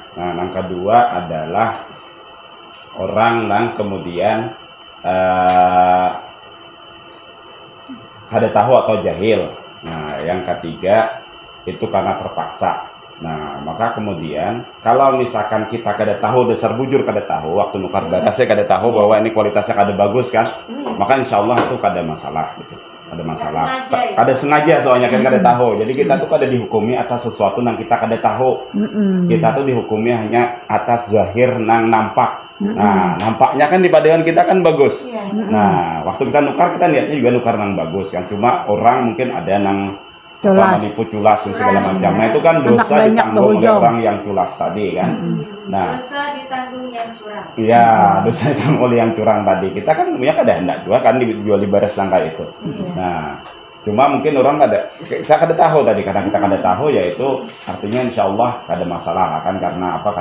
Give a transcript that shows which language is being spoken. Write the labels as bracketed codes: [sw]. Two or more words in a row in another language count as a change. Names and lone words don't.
[id] Nah yang kedua adalah orang yang kemudian kada tahu atau jahil. Nah yang ketiga itu karena terpaksa. Nah maka kemudian kalau misalkan kita kada tahu, dasar bujur kada tahu, waktu nukar berasnya kada tahu bahwa ini kualitasnya kada bagus kan, maka [ar] إن شاء الله [id] itu kada masalah gitu. Ada masalah, kada sengaja soalnya kan kada tahu. Jadi kita tuh kada dihukumi atas sesuatu yang kita kada tahu. Kita tuh dihukumi hanya atas zahir nang nampak. Nah nampaknya kan di padean kita kan bagus. Nah waktu kita nukar kita niatnya juga nukar nang bagus kan, cuma orang mungkin ada nang menipu culas dan segala macam. Nah itu kan dosa ditanggung oleh orang yang culas tadi kan. Nah dosa ditanggung yang curang. Iya, dosa ditanggung oleh yang curang tadi. Kita kan punya kada hendak juga kan dijual di baris langka itu. Nah cuma mungkin orang kita kada tahu tadi, karena kita kada tahu yaitu artinya [ar] إن شاء الله [id] kada masalah kan, karena apa?